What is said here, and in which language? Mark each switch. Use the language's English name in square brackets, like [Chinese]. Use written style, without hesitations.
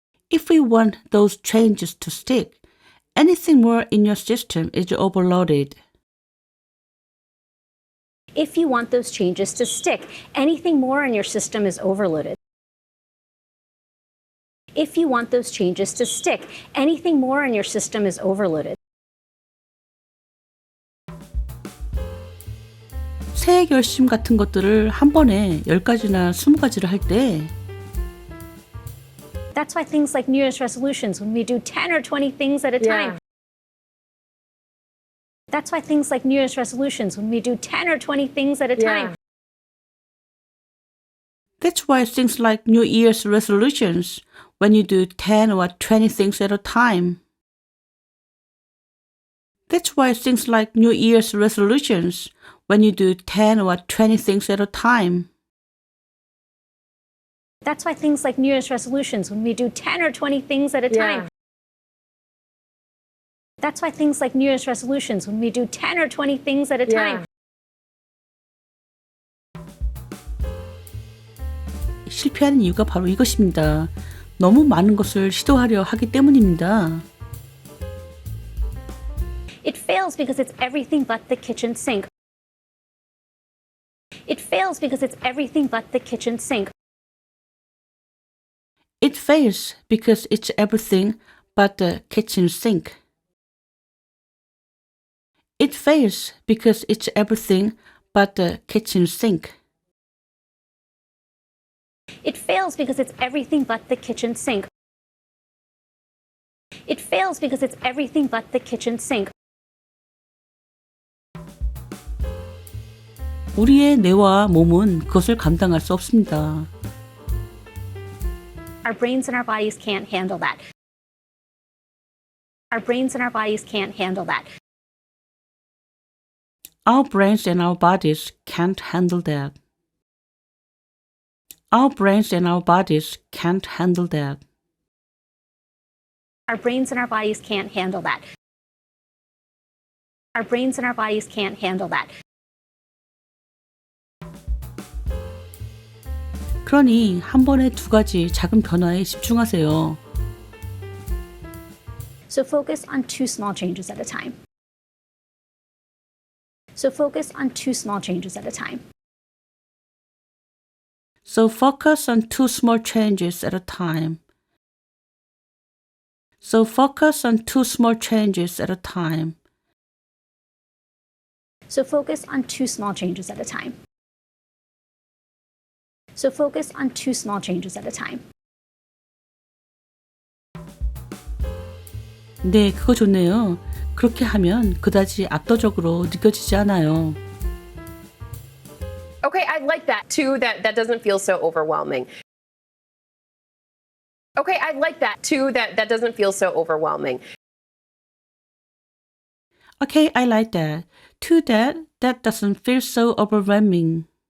[English] If we want those changes to stick, anything more in your system is overloaded. If you want those changes to stick, anything more in your system is overloaded. If you want those changes to stick, anything more in your system is overloaded. [Korean] 새해 결심 같은 것들을 한 번에 10가지나 20가지를 할 때 [English] That's why things like New Year's resolutions, when we do 10 or 20 things at a time. That's why things like New Year's resolutions, when we do 10 or 20 things at a time. That's why things like New Year's resolutions, when you do 10 or 20 things at a time. That's why things like New Year's resolutions, when you do 10 or 20 things at a time. That's why things like New Year's resolutions, when we do 10 or 20 things at a time. That's why things like New Year's resolutions, when we do 10 or 20 things at a time. [Korean] 실패하는 이유가 바로 이것입니다. 너무 많은 것을 시도하려 하기 때문입니다. [English] It fails because it's everything but the kitchen sink. It fails because it's everything but the kitchen sink. It fails because it's everything but the kitchen sink. It fails because it's everything but the kitchen sink. It fails because it's everything but the kitchen sink. It fails because it's everything but the kitchen sink. [Korean] 우리의 뇌와 몸은 그것을 감당할 수 없습니다. [English] Our brains and our bodies can't handle that. Our brains and our bodies can't handle that. Our brains and our bodies can't handle that. Our brains and our bodies can't handle that. Our brains and our bodies can't handle that. Our brains and our bodies can't handle that. [Korean] 그러니 한 번에 두 가지 작은 변화에 집중하세요. [English] So focus on 2 small changes at a time. So focus on 2 small changes at a time. So focus on 2 small changes at a time. So focus on 2 small changes at a time. So focus on 2 small changes at a time. So focus on 2 small changes at a time. [Korean] 네, 그거 좋네요. 그렇게 하면 그다지 압도적으로 느껴지지 않아요. [English] Okay, I like that too. That doesn't feel so overwhelming. Okay, I like that too. That doesn't feel so overwhelming. Okay, I like that. Too that doesn't feel so overwhelming.